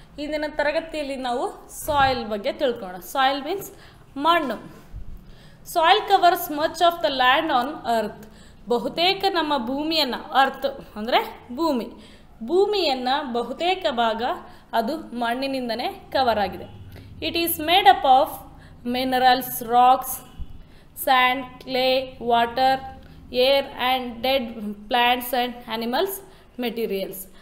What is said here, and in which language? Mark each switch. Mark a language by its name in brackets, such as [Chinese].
[Kannada] ಇಂದಿನ ತರಗತಿಯಲ್ಲಿ ನಾವು soil ಬಗ್ಗೆ ತಿಳ್ಕೊಳ್ಳೋಣ. [English] Soil means ಮಣ್ಣು. Soil covers much of the land on earth. [Kannada] ಬಹುತೇಕ ನಮ್ಮ ಭೂಮಿಯನ್ನು ಅರ್ತ್ ಅಂದರೆ ಭೂಮಿಯನ್ನು ಬಹುತೇಕ ಭಾಗ ಅದು ಮಣ್ಣಿನಿಂದನೇ ಕವರ್ ಆಗಿದೆ. [English] It is made up of minerals, rocks, sand, clay, water, air and dead plants and animals materials.